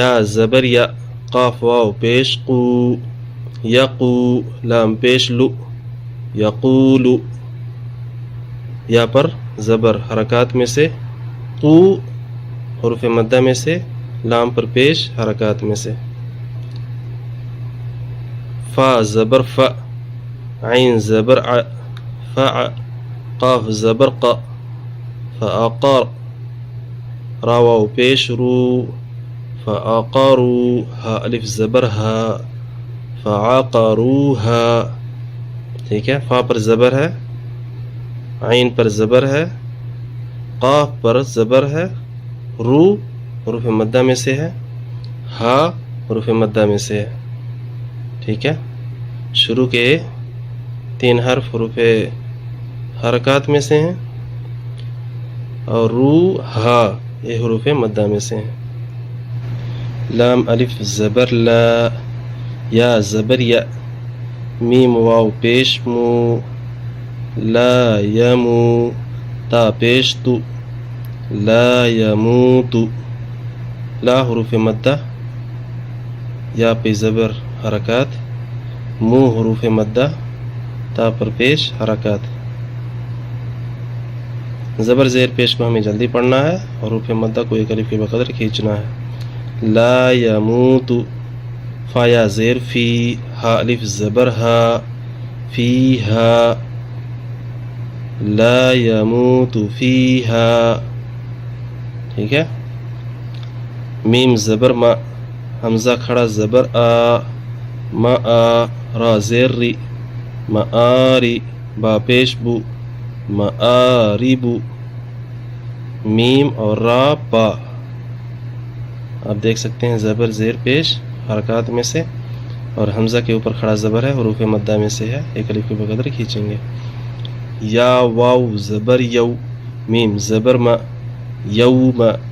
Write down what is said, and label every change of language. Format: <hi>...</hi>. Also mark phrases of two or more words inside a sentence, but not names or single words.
<ur>یا زبر یا، قاف واو پیش قو یقو لام پیش لو یقول یا پر زبر حرکات میں سے قو حروف مدہ میں سے لام پر پیش حرکات میں سے فا زبر ف عین زبر ع فع قاف زبر ق فأقر را واو پیش رو فأقروا ہا الف زبر ہا فعقروها ٹھیک ہے فا پر زبر ہے عین پر زبر ہے قاف پر زبر ہے رو حروف مدہ میں سے ہے ہا حروف مدہ میں سے ہے ٹھیک ہے شروع کے 3 حرف حروف حرکات میں سے ہیں اور رو ہا یہ حروف مدہ میں سے ہیں لام الف زبر لا یا زبر یا میم واو پیش مو لا یمو تا پیش تو</ur> <ar>لا یموت</ar> <ur>لا حروف مدہ یا پہ زبر حرکات مو حروف مدہ تا پر پیش حرکات زبر زیر پیش کو ہمیں جلدی پڑھنا ہے حروف مدہ کو ایک الف کے بقدر کھینچنا ہے</ur> <ar>لا یموت</ar> <ur>فا یا زیر فی ہا الف زبر ہا فی ہا</ur> <ar>لا یموت فیہا</ar> <ur>ٹھیک ہے میم زبر ما حمزہ کھڑا زبر آ ما آ را زیر ری معاری با پیش بو معاربو میم اور را پا آپ دیکھ سکتے ہیں زبر زیر پیش حرکات میں سے اور حمزہ کے اوپر کھڑا زبر ہے حروف مدہ میں سے ہے ایک الف کے بقدر کھینچیں گے یا واو زبر یو میم زبر ما یوم</ur>